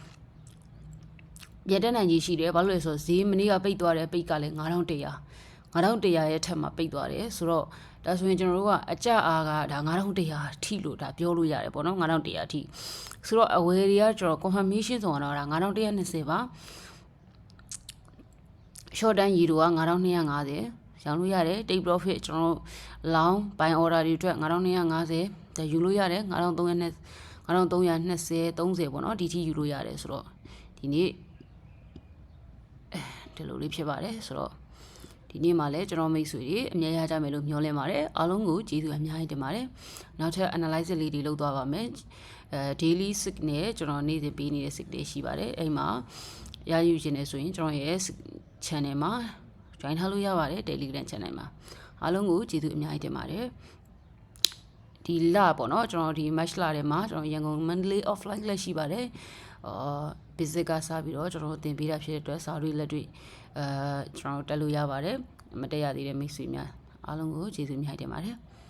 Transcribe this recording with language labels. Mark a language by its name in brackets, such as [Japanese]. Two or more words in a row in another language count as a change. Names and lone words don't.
[Burmese] ပြန်တက်နိုင်ကြီးရှိတယ်ဘာလို့လဲဆိုတော့ဈေးမနေ့ကပိတ်သွားတယ်ပိတ်ကလည်း9100ရဲ့ထက်မှာပိတ်သွားတယ်ဆိုတော့ဒါဆိုရင်ကျွန်တော်တို့ကအကြအားကဒါ9100ထိလို့ဒါပြောလို့ရတယ်ပေါ့နော်9100ထိဆိုတော့အဝယ်တွေကကျွန်တော် confirmation ဆိုတော့ဒါ9120ပါ [English] short term [Burmese] ရေတို့က9250ရောင်းလို့ရတယ် [English] take profit [Burmese] ကျွန်တော်တို့ [English] long buy order [Burmese] တွေအတွက်9250ဒါယူလို့ရတယ်9320 30ပေါ့နော်ဒီထိယူလို့ရတယ်ဆိုတော့ဒီနေ့ ဒီလိုလေးဖြစ်ပါတယ်ဆိုတော့ဒီနေ့မှလည်းကျွန်တော်မိတ်ဆွေတွေအမြဲရကြမယ်လို့မျှော်လင့်ပါတယ်အားလုံးကိုကျေးဇူးအများကြီးတင် ပါတယ်နောက်ထပ် analysis လေးတွေလုပ်သွားပါမယ် [English] daily sick [Burmese] နဲ့ကျွန်တော်နေ့စဉ်ပေးနေတဲ့ sick တွေရှိပါတယ်အဲ့မှာရယူခြင်းနဲ့ဆိုရင်ကျွန်တော်ရဲ့ channel မှာ join ထားလို့ရပါတယ် [English] Telegram channel [Burmese] မှာအားလုံးကိုကျေးဇူးအများကြီးတင်ပါတယ်ဒီလပေါ့နော်ကျွန်တော်ဒီ match လာထဲမှာကျွန်တော်ရန်ကုန် [English] Monthly offline [Burmese] လက်ရှိပါတယ်visit ကစားပြီးတော့ကျွန်တော်တင်ပေးတာဖြစ်တဲ့အတွက်စာတွေလက်တွေကျွန်တော်တက်လို့ရပါတယ်မတက်ရသေးတဲ့မိတ်ဆွေများအားလုံးကိုကျေးဇူးအများကြီးတင်ပါတယ်